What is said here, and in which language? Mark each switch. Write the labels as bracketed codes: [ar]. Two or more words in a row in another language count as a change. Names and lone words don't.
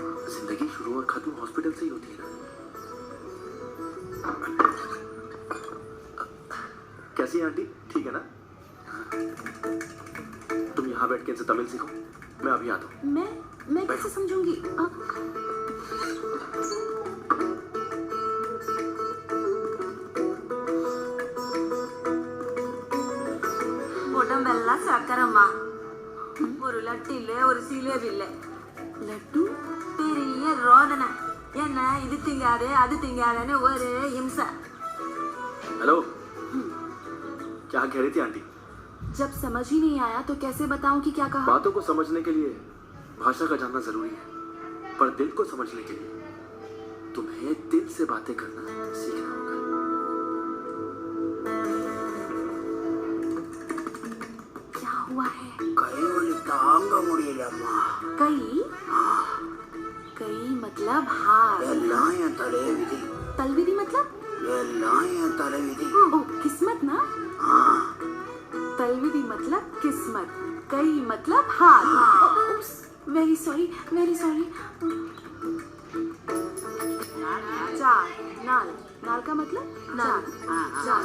[hi] जिंदगी शुरू और खत्म हॉस्पिटल से ही होती है ना। कैसी है आंटी, ठीक है ना? तुम यहाँ बैठ के इनसे तमिल सीखो, मैं अभी आता हूँ। मैं कैसे समझूंगी? [ta] உடம்பெல்ல சக்கரம்மா, ஒரு லட்டு இல்ல, ஒரு சீலேபி இல்ல. [hi] लड्डू? [ta] பெரிய ரோதனை. என்ன இது திங்காது அது திங்காதுன்னு ஒரு हिंसा. [hi] हेलो, क्या कह रही थी आंटी? जब समझ ही नहीं आया तो कैसे बताऊं कि क्या कहा? बातों को समझने के लिए भाषा का जानना जरूरी है, पर दिल को समझने के लिए तुम्हें दिल से बातें करना सीखना होगा। क्या हुआ है? [ta] கை வலி தாங்க முடியலம்மா। [hi] कई? कई मतलब हार। [ta] எல்லாம் என் தலைவிதி. [hi] तलविधि मतलब? [ta] எல்லாம் என் தலைவிதி. [hi] ओ, किस्मत ना? तलविधि मतलब किस्मत, कई मतलब हार। [en] very sorry, very sorry. [hi] चार, नाल, नाल का मतलब चार, चार।